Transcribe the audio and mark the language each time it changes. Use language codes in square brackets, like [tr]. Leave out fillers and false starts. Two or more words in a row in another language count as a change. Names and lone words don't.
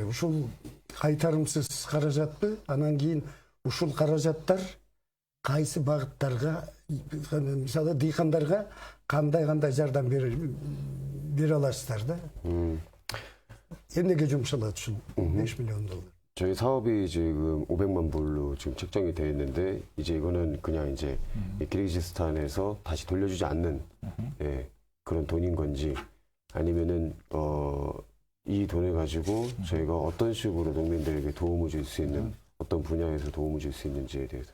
[ky] Ушул кайтарымсыз каражатпы? Анан кийин ушул каражаттар кайсы багыттарга, мисалы дыйкандарга кандай жардам бере аласыздар да? Эмнеге жумшалат ушул $5 миллион? [ko] 저희 사업이 지금 500만 불로 지금 책정이 되어 있는데 이제 이거는 그냥 이제 키르기즈스탄에서 다시 돌려주지 않는 그런 돈인 건지 아니면은 이 돈을 가지고 저희가 어떤 식으로 농민들에게 도움을 줄 수 있는 어떤 분야에서 도움을 줄 수 있는지에 대해서.